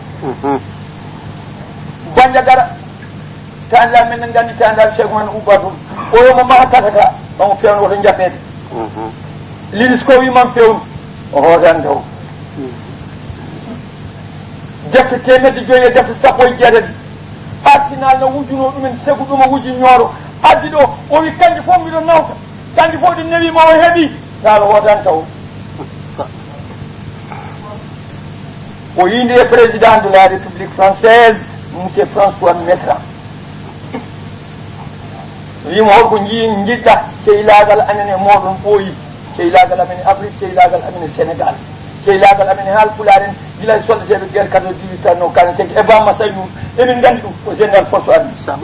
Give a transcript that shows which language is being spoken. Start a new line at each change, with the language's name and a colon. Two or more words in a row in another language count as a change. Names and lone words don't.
Fula: banja dara tandal men en gandi tandal Cheikh Oumar ubba toon o yomo maha tatata omo fewno woto jappede linis ko wimam fewnu o hootani taw defte temedde joyi e defte sappo e jeetati artinal no wujjuno ɗumen segu ɗum o wujji ñooro addi ɗo o wi kanƴe fof mbiɗo nawta kanƴe fof ɗi newima o heeɓi taalo hootani taw o yinde e
French: président de la république française monsieur François Mitterrand
Fula: wimo holko jiɗɗa sehilagal amen e moɗon ɓooyi sehilagal amen e afrique sehilagal amen e sénégal sehilagal amen e haalpulaar en gila e soldateɓe guerre 18 tanno 45 e bamma saynour emin gandi ɗum ko général Fosso armi